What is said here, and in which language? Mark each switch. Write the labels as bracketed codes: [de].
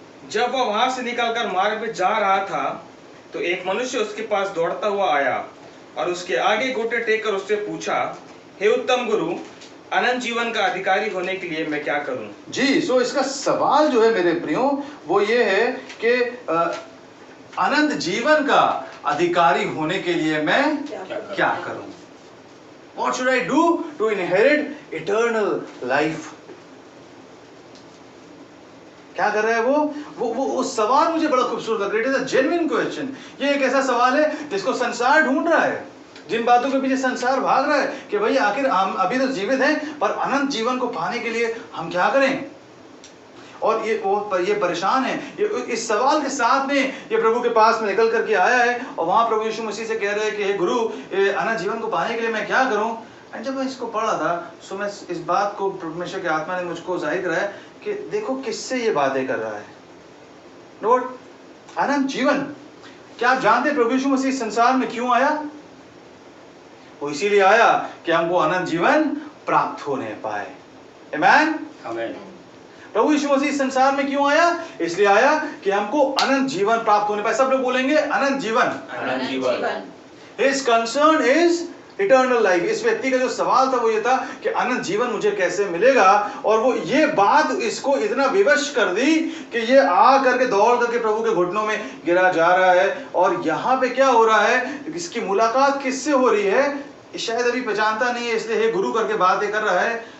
[hi] जब वह वहां से निकलकर मार्ग में जा रहा था तो एक मनुष्य उसके पास दौड़ता हुआ आया और उसके आगे घुटने टेक कर उससे पूछा, हे उत्तम गुरु, अनंत जीवन का अधिकारी होने के लिए मैं क्या करूं? जी, सो इसका सवाल जो है मेरे प्रियो वो ये है कि अनंत जीवन का अधिकारी होने के लिए मैं क्या करूं? [en] What should I do to inherit eternal life? [hi] क्या कर रहा है वो सवाल मुझे बड़ा खूबसूरत लग रहा है। [en] It is a genuine question. [hi] ये एक ऐसा सवाल है जिसको संसार ढूंढ रहा है, जिन बातों के पीछे संसार भाग रहा है कि भाई आखिर हम अभी तो जीवित हैं, पर अनंत जीवन को पाने के लिए हम क्या करें? और ये परेशान है। इस सवाल के साथ में ये प्रभु के पास में निकल करके आया है और वहां प्रभु यीशु मसीह से कह रहे हैं कि हे गुरु, अनंत जीवन को पाने के लिए मैं क्या करूं? और जब मैं इसको पढ़ा था सो मैं इस बात को परमेश्वर की आत्मा ने मुझको जाहिर कराया कि देखो किससे ये बातें कर रहा है। नोट, अनंत जीवन। क्या आप जानते प्रभु यीशु मसीह संसार में क्यों आया? वो इसीलिए आया कि हमको अनंत जीवन प्राप्त होने पाए। आमेन, आमेन। प्रभु यीशु मसीह संसार में क्यों आया? इसलिए आया कि हमको अनंत जीवन प्राप्त होने पाए। सब लोग बोलेंगे अनंत जीवन। अनंत जीवन। [en] His concern is eternal life. [hi] इस व्यक्ति का जो सवाल था वो ये था कि अनंत जीवन मुझे कैसे मिलेगा, और वो ये बात इसको इतना विवश कर दी कि ये आ करके दौड़ करके प्रभु के घुटनों में गिरा जा रहा है। और यहाँ पे क्या हो रहा है? इसकी मुलाकात किससे हो रही है शायद अभी पहचानता नहीं है, इसलिए हे गुरु करके बातें कर रहा है।